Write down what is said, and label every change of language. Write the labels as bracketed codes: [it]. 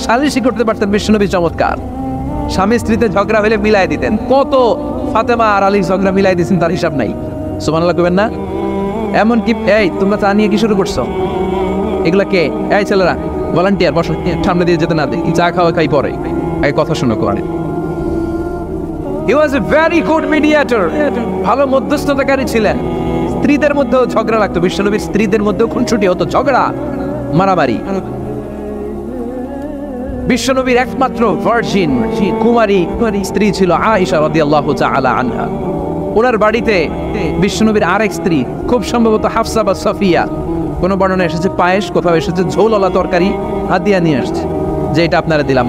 [bn] সালিসই করতে পারতেন বিশ্বনবী চমৎকার। স্বামী স্ত্রীতে ঝগড়া হলে মিলাই দিতেন। কত ফাতেমা আর আলীর ঝগড়া মিলাই দিয়েছেন তার হিসাব নাই। সুবহানাল্লাহ কইবেন না? এমন কি এই তোমরা চা নিয়ে কি শুরু করছো? এগুলা কে? এই ছেলেরা ভলান্টিয়ার, বসো, সামনে দিয়ে যেতে না দেখি, চা খাওয়া খাই পরে, এই কথা শোনো কোরআনে। [en] He was a very good mediator, [bn] ভালো মধ্যস্থতাকারী ছিলেন। স্ত্রীদের মধ্যেও ঝগড়া লাগতো, বিশ্বনবীর স্ত্রীদের মধ্যেও খুনসুটি হতো, ঝগড়া মারামারি। বিশ্বনবীর একমাত্র ভার্জিন কুমারী স্ত্রী ছিল আয়েশা রাদিয়াল্লাহু তাআলা আনহা। ওনার বাড়িতে বিশ্বনবীর আরেক স্ত্রী, খুব সম্ভবত হাফসা বা সফিয়া, কোনো বর্ণনা এসেছে পায়েস, কোথাও এসেছে ঝোলওয়ালা তরকারি হাদিয়া নিয়ে আসছে, যে এটা আপনারা দিলাম।